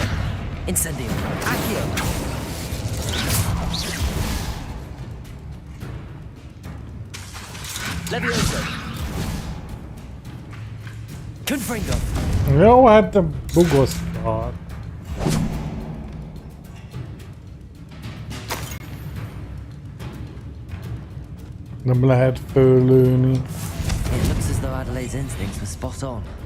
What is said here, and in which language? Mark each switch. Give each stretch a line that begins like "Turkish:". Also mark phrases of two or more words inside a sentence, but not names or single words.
Latin: Incendio. Accio. Levioso. Confringo.
Hungarian: Jó, hát te bugoztad. Nem lehet fölülni.
English: It looks as though Adelaide's instincts were spot on.